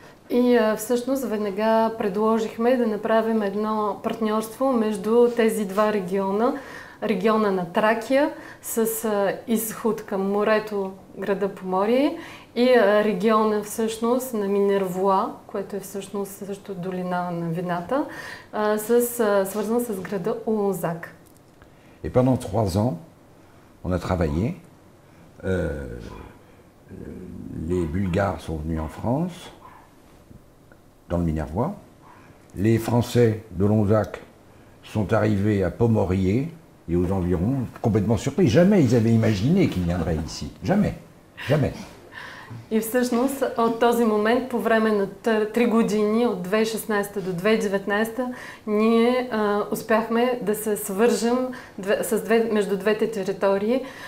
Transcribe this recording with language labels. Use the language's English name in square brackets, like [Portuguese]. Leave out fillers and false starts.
[Bulgarian] И всъщност веднага предложихме да направим едно партньорство между тези два региона. Региона на Тракия с изход към морето, града Поморие, и региона всъщност на Минервоа, което е всъщност също долина на вината, свързан с града Олонзак. [French] Et pendant 3 ans, on a travaillé. Les Bulgares sont venus en France, dans le Minervois. Les Français de Lonzac sont arrivés à Pomorier et aux environs, complètement surpris. Jamais ils avaient imaginé qu'ils viendraient ici. Jamais. Jamais. [Bulgarian] И всъщност от този момент, по време на 3 години, от 2016 до 2019, ние успяхме да се свържем между двете територии.